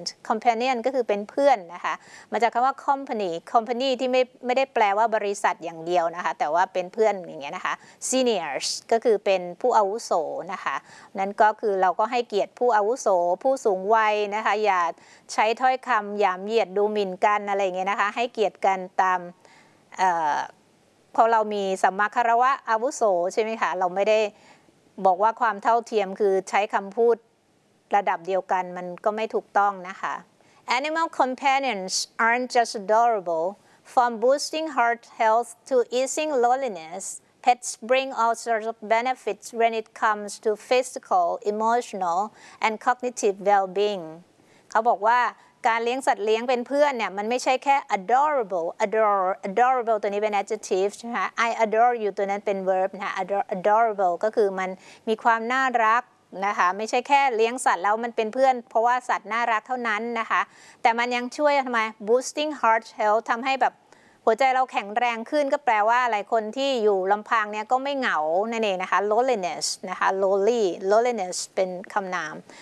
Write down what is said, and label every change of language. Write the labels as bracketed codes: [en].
[th] companion ก็คือเป็นเพื่อนนะคะมาจากคำว่า company ที่ไม่ได้แปลว่าบริษัทอย่างเดียวนะคะแต่ว่าเป็นเพื่อนอย่างเงี้ยนะคะ seniors ก็คือเป็นผู้อาวุโสนะคะนั้นก็คือเราก็ให้เกียรติผู้อาวุโสผู้สูงวัยนะคะอย่าใช้ถ้อยคำหยามเหยียดดูหมิ่นกันอะไรเงี้ยนะคะให้เกียรติกันตาม พอเรามีสัมมาคารวะอาวุโสใช่ไหมคะเราไม่ได้บอกว่าความเท่าเทียมคือใช้คำพูดระดับเดียวกันมันก็ไม่ถูกต้องนะคะ [en] Animal companions aren't just adorable. From boosting heart health to easing loneliness, pets bring all sorts of benefits when it comes to physical, emotional, and cognitive well-being. [th] เขาบอกว่าการเลี้ยงสัตว์เลี้ยงเป็นเพื่อนเนี่ยมันไม่ใช่แค่ adorable ตัวนี้เป็น adjective ใช่ไหมคะ [en] I adore you [th] ตัวนั้นเป็น verb นะ adorable ก็คือมันมีความน่ารักนะคะไม่ใช่แค่เลี้ยงสัตว์แล้วมันเป็นเพื่อนเพราะว่าสัตว์น่ารักเท่านั้นนะคะแต่มันยังช่วยทำไม [en] boosting heart health [th] ทำให้แบบหัวใจเราแข็งแรงขึ้นก็แปลว่าหลายคนที่อยู่ลำพังเนี่ยก็ไม่เหงานั่นเองนะคะ loneliness นะคะ loneliness เป็นคำนาม